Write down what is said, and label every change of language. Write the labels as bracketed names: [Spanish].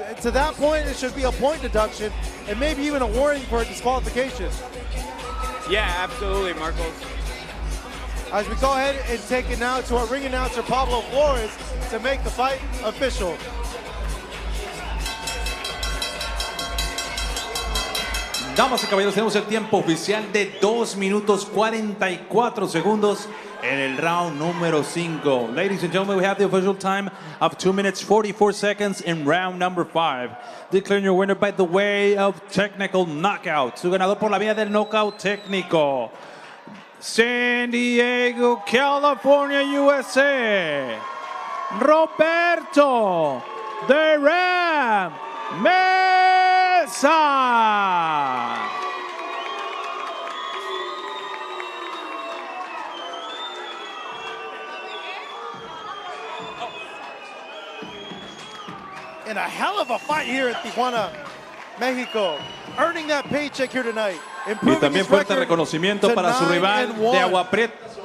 [English] And to that point, it should be a point deduction and maybe even a warning for a disqualification. Yeah, absolutely, Marcos. As we go ahead and take it now to our ring announcer, Pablo Flores, to make the fight official. [Spanish] Damas y caballeros, tenemos el tiempo oficial de 2 minutos 44 segundos en el round número 5. [English] Ladies and gentlemen, we have the official time of 2 minutes 44 seconds in round number 5. Declaring your winner by the way of technical knockout. [Spanish] Su ganador por la vía del knockout técnico. San Diego, California, USA. Roberto the Ram Meza. [English] In a hell of a fight here at Tijuana, Mexico. Earning that paycheck here tonight. [Spanish] Y también fuerte reconocimiento para su rival de Agua Prieta.